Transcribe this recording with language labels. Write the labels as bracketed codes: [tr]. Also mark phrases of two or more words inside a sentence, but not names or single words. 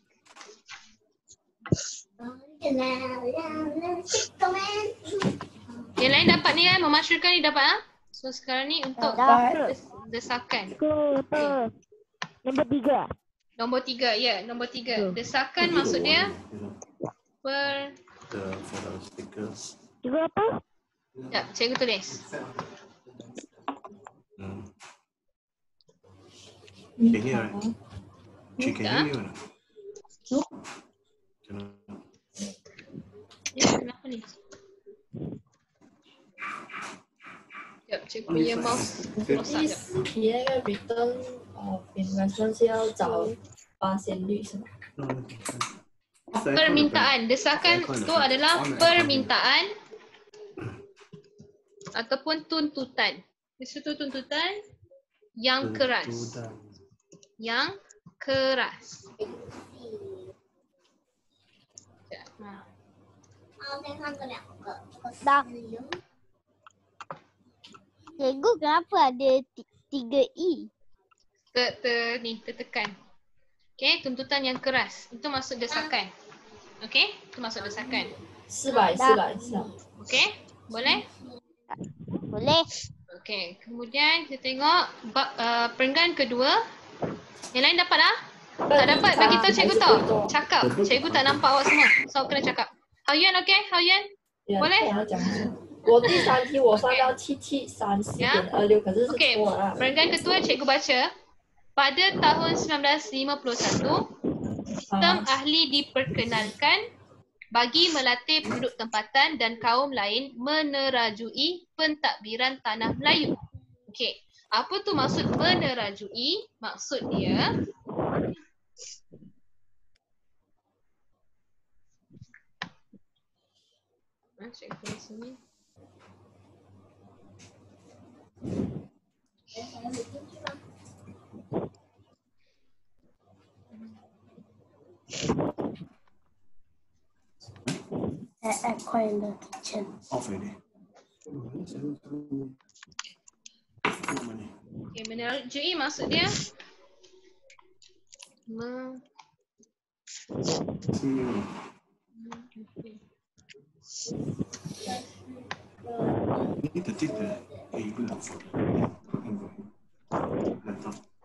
[ms] Yang lain dapat ni memasyurkan ni dapat So sekarang ni untuk desakan. Nombor 3. Nombor 3, ya, nombor 3. Desakan maksud dia Cikgu apa? Sekejap, cikgu tulis. [en] Can you hear it? She can hear you or not? Cannot. [ms] Ya, kenapa ni? Sekejap, cikgu punya mouse rosak sekejap. [zh] 你那个 [en] return of investment [zh] 是要找8%率是吗？ [ms] Permintaan, desakan tu adalah permintaan ataupun tuntutan. Sesuatu tuntutan yang keras. Yang keras. Sekejap, [zh] 好，再看这两个，这个是 [ms] Dah. Cikgu kenapa ada 3E? Tertekan. Okey, tuntutan yang keras. Itu maksud desakan. Okey, itu maksud desakan. [zh] 400 是吧？ [ms] Okey, boleh? Boleh. Okey, kemudian kita tengok perenggan kedua. Yang lain dapat tak? Tak dapat, bagi tahu cikgu tahu. Cakap. Cikgu tak nampak awak semua. So, awak kena cakap. Hao-Yuan okey? Hao-Yuan? boleh? [zh] 我第3题我算到7734.26，可是是 [ms] Okey, [zh] 错了。 [ms] perenggan ketua cikgu baca. Pada tahun 1951, sistem ahli diperkenalkan bagi melatih penduduk tempatan dan kaum lain menerajui pentadbiran tanah Melayu. Okey, apa tu maksud menerajui? Maksud dia cikgu tulis sini. [en] Off already. [ms] Okey, menerajui maksud dia [en] Need to take the cable out for laptop.